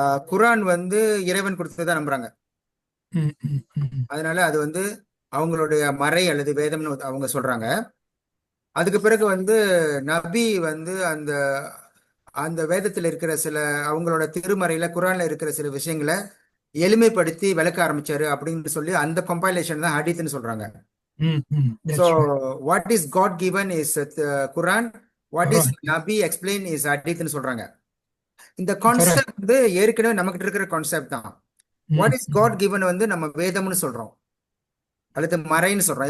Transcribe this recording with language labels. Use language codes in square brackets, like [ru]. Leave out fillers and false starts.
[ta] குரான் வந்து இறைவன் கொடுத்ததான் நம்புறாங்க. அதனால அது வந்து அவங்களுடைய மறை அல்லது வேதம்னு அவங்க சொல்றாங்க. அதுக்கு பிறகு வந்து நபி வந்து அந்த அந்த வேதத்தில் இருக்கிற சில அவங்களோட திருமறையில குரான்ல இருக்கிற சில விஷயங்களை எளிமைப்படுத்தி விளக்க ஆரம்பிச்சாரு அப்படின்னு சொல்லி அந்த கம்பைலேஷன் தான் ஹதீத்னு சொல்றாங்க. [en] So what is God given is Quran, what is Nabi explain is hadith [ta] னு சொல்றாங்க. இந்த கான்செப்ட் வந்து ஏற்கனவே நமக்கு இருக்கிற கான்செப்ட் தான். [en] what is God given [ta] வந்து நம்ம வேதம்னு சொல்றோம் அல்லது மறைன்னு சொல்றோம்.